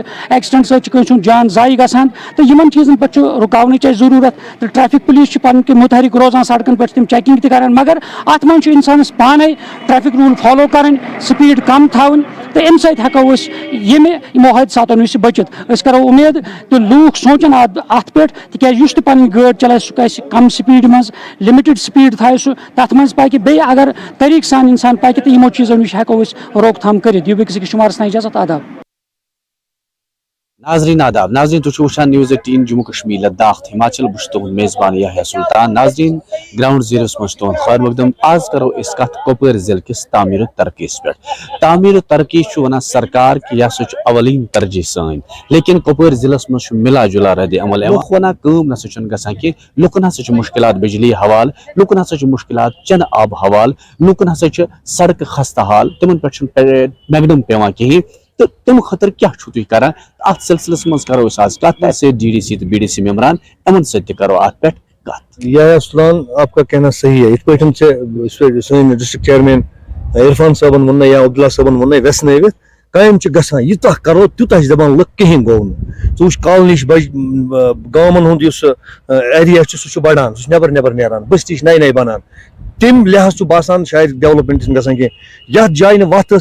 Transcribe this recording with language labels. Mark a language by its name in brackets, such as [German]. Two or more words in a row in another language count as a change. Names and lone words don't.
[Kashmiri] ایکسیڈنٹ سۭتۍ چھُ کٲنٛسہِ ہُنٛد جان ضایہِ گژھان تہٕ یِمن چیٖزن پٮ۪ٹھ چھُ رُکاونٕچ اَسہِ ضروٗرت تہٕ [English] traffic police [Kashmiri] چھِ پنٕنۍ کِنۍ مُتحرِک روزان سڑکن پٮ۪ٹھ تِم چیکنگ تہِ کران مگر اتھ منٛز چھُ انسانس پانے [English] traffic rule follow [Kashmiri] کرٕنۍ سپیٖڈ کم تھاوٕنۍ تہٕ امہِ سۭتۍ ہٮ۪کو أسۍ یِمو حٲدثاتو نِش بٔچِتھ أسۍ کرو اُمید تہٕ لوٗکھ سونٛچن اتھ پٮ۪ٹھ تِکیازِ یُس تہِ پنٕنۍ گٲڑۍ چلایہِ سُہ گژھِ کم سپیٖڈِ منٛز [English] limited speed [Kashmiri] تھایہِ سُہ تتھ منٛز پکہِ بیٚیہِ اگر طریٖقہٕ سان انسان پکہِ تہٕ یِمو چیٖزو نِش ہٮ۪کو أسۍ روک تھام کٔرِتھ یہِ أکِس شُمارس تام اجازت آداب ناظرین آداب ناظرین تُہۍ چھِو وٕچھان News 18 جموں کشمیر لداخ ہماچل بہٕ چھُس تُہُنٛد میزبان یحیٰ سلطان ناظرین [English] ground zeros [Kashmiri] منٛز چھُ تُہُنٛد خٲر مقدم آز کرو أسۍ کتھ کۄپوٲرۍ ضلعہٕ کِس تعمیٖر و ترقیَس پٮ۪ٹھ تعمیٖر و ترقی چھُ ونان سرکار کہِ یہِ ہسا چھُ اولین ترجیح سٲنۍ لیکن کۄپوٲرۍ ضلعس منٛز چھُ مِلا جُلا رد عمل لُکھ ونان کٲم نسا چھُنہٕ گژھان کینٛہہ لُکن ہسا چھِ مُشکلات بجلی حوالہٕ لُکن ہسا چھِ مُشکلات چنہٕ آب حوالہٕ لُکن ہسا چھِ سڑکہٕ خستہٕ حال تِمن پٮ۪ٹھ چھُنہٕ میگڈم پیوان کِہیٖنۍ تہٕ تمہِ خٲطرٕ کیاہ چھُو تُہۍ کران اتھ سلسلس منٛز کرو أسۍ آز کتھ تۄہہِ سۭتۍ ڈی ڈی سی تہٕ بی ڈی سی ممبران یِمن سۭتۍ تہِ کرو اتھ پٮ۪ٹھ کتھ یحیٰ سلطان [Urdu] آپ کا کہنا صحیح ہے [Kashmiri] یِتھ پٲٹھۍ ژےٚ سٲنۍ [English] district chairman [Kashmiri] عرفان صٲبن ووٚننَے یا عبداللہ صٲبن ووٚننَے ویژنٲوِتھ کامہِ چھِ گژھان یوٗتاہ کرو تیوٗتاہ چھِ دپان لُکھ کِہینۍ گوٚو نہٕ ژٕ وٕچھ کالنی چھِ گامن ہُنٛد یُس ایریا چھُ سُہ چھُ بڑان سُہ چھُ نیبر نیبر نیران بستی چھِ نَیہِ نَیہِ بنان تمہِ لحاظ چھُ باسان شاید ڈیولپمنٹ چھِنہٕ گژھان کینٛہہ یتھ جایہِ نہٕ وتھ ٲس